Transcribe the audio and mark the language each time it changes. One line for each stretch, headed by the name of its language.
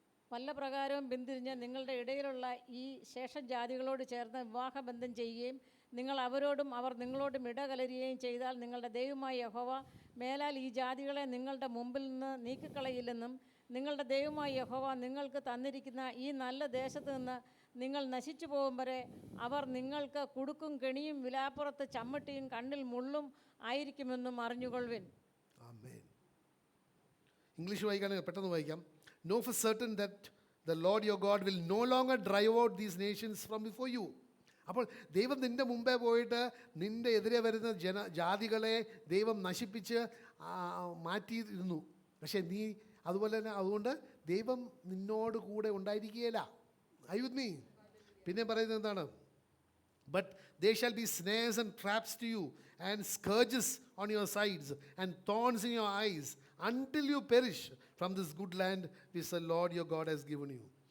Malayalam: വല്ല പ്രകാരവും പിന്തിരിഞ്ഞ് നിങ്ങളുടെ ഇടയിലുള്ള ഈ ശേഷജാതികളോട് ചേർന്ന് വിവാഹബന്ധം ചെയ്യുകയും നിങ്ങൾ അവരോടും അവർ നിങ്ങളോടും ഇടകലരുകയും ചെയ്താൽ നിങ്ങളുടെ ദൈവമായ യഹോവ മേലാൽ ഈ ജാതികളെ നിങ്ങളുടെ മുമ്പിൽ നിന്ന് നീക്കിക്കളയില്ലെന്നും നിങ്ങളുടെ ദൈവമായ യഹോവ നിങ്ങൾക്ക് തന്നിരിക്കുന്ന ഈ നല്ല ദേശത്ത് നിന്ന് നിങ്ങൾ നശിച്ചു പോകും വരെ അവർ നിങ്ങൾക്ക് കുടുക്കും കെണിയും വിലാപ്പുറത്ത് ചമ്മട്ടിയും കണ്ണിൽ മുള്ളും ആയിരിക്കുമെന്നും അറിഞ്ഞുകൊള്ളുവിൻ. ആമേൻ. ഇംഗ്ലീഷ് വായിക്കുകയാണെങ്കിൽ പെട്ടെന്ന് വായിക്കാം.
English: Know for certain that the Lord your God will no longer drive out these nations from before you.
Malayalam: അപ്പോൾ ദൈവം നിൻ്റെ മുമ്പേ പോയിട്ട് നിൻ്റെ എതിരെ വരുന്ന ജാതികളെ ദൈവം നശിപ്പിച്ച് മാറ്റിയിരുന്നു. പക്ഷേ നീ അതുപോലെ തന്നെ, അതുകൊണ്ട് ദൈവം നിന്നോട് കൂടെ ഉണ്ടായിരിക്കുകയില്ല.
English: Are you with me?
Malayalam: പിന്നെ പറയുന്നത് എന്താണ്?
English: But there shall be snares and traps to you and scourges on your sides and thorns in your eyes until you perish from this good land which the Lord your God has given you.